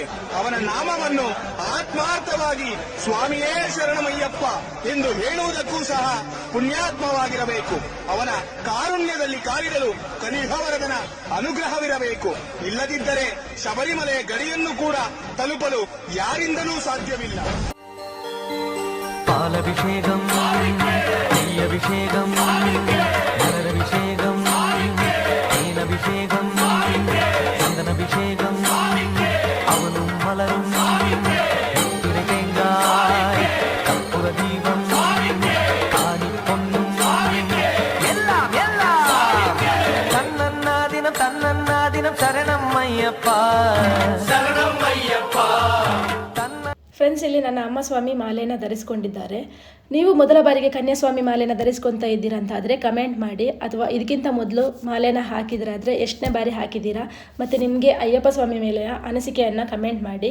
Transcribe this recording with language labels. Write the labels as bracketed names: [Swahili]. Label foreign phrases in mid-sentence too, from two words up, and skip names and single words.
[Kannada] ಅವನ ನಾಮವನ್ನು ಆತ್ಮಾರ್ಥವಾಗಿ ಸ್ವಾಮಿಯೇ ಶರಣಮಯ್ಯಪ್ಪ ಎಂದು ಹೇಳುವುದಕ್ಕೂ ಸಹ ಪುಣ್ಯಾತ್ಮವಾಗಿರಬೇಕು. ಅವನ ಕಾರುಣ್ಯದಲ್ಲಿ ಕಾಲಿಡಲು ಕಲಿಹವರದನ ಅನುಗ್ರಹವಿರಬೇಕು. ಇಲ್ಲದಿದ್ದರೆ ಶಬರಿಮಲೆ ಗಡಿಯನ್ನು ಕೂಡ ತಲುಪಲು ಯಾರಿಂದಲೂ ಸಾಧ್ಯವಿಲ್ಲ. [Malayalam] പാലഭിഷേകം നെയ്യഭിഷേകം മലരഭിഷേകം തേനഭിഷേകം ചന്ദനഭിഷേകം അവനും മലരും തേങ്കായ് കർപ്പൂരദീപം കാണിപ്പൊന്നും എല്ലാം എല്ലാം തന്നന്നാദിനം ശരണം അയ്യപ്പ ശരണം അയ്യപ്പ. [Kannada] ಫ್ರೆಂಡ್ಸ್, ಇಲ್ಲಿ ನನ್ನ ಅಮ್ಮ ಸ್ವಾಮಿ ಮಾಲೆಯನ್ನು ಧರಿಸ್ಕೊಂಡಿದ್ದಾರೆ. ನೀವು ಮೊದಲ ಬಾರಿಗೆ ಕನ್ಯಾಸ್ವಾಮಿ ಮಾಲೆಯನ್ನು ಧರಿಸ್ಕೊತಾ ಇದ್ದೀರಾ ಅಂತ ಆದರೆ ಕಮೆಂಟ್ ಮಾಡಿ. ಅಥವಾ ಇದಕ್ಕಿಂತ ಮೊದಲು ಮಾಲೆಯನ್ನು ಹಾಕಿದ್ರಾದರೆ ಎಷ್ಟನೇ ಬಾರಿ ಹಾಕಿದ್ದೀರಾ ಮತ್ತು ನಿಮಗೆ ಅಯ್ಯಪ್ಪ ಸ್ವಾಮಿ ಮೇಲೆ ಅನಿಸಿಕೆಯನ್ನು ಕಮೆಂಟ್ ಮಾಡಿ.